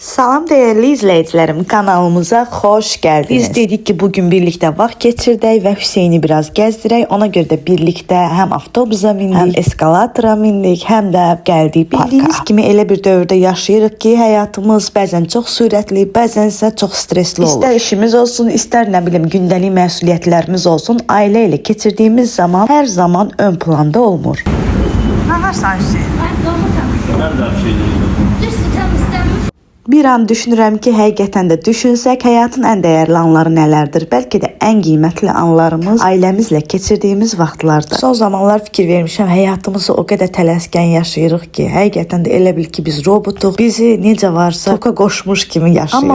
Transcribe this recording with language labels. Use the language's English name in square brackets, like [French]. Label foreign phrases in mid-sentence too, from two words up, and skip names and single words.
[Turkish] Salam değerli izleyicilerim, kanalımıza hoş geldiniz. Biz dedik ki bugün birlikte [Azerbaijani] vaxt geçirdək [Turkish] ve Hüseyni biraz gezdirək. Ona göre de birlikte hem avtobusa mindik, hem eskalatora mindik, hem de geldik parka. [Azerbaijani] Bildiyiniz kimi elə bir dövrdə yaşayırıq ki, həyatımız bəzən çox sürətli, bəzən isə çox stresli olur. İstər işimiz olsun, istər nə bilim gündəlik məsuliyyətlərimiz olsun, ailə ilə keçirdiyimiz zaman hər zaman ön planda olmur. Nə varsa Hüseyin? [Turkish] Nerede bir şey değil? [Azerbaijani] Bir an düşünürəm ki, həqiqətən də düşünsək, həyatın ən dəyərli anları nələrdir? Bəlkə də ən qiymətli anlarımız ailəmizlə keçirdiyimiz vaxtlardır. Son zamanlar fikir vermişəm, həyatımızı o qədər tələskən yaşayırıq ki, həqiqətən də elə bil ki, biz robotuq, bizi necə varsa toka qoşmuş kimi yaşayırıq.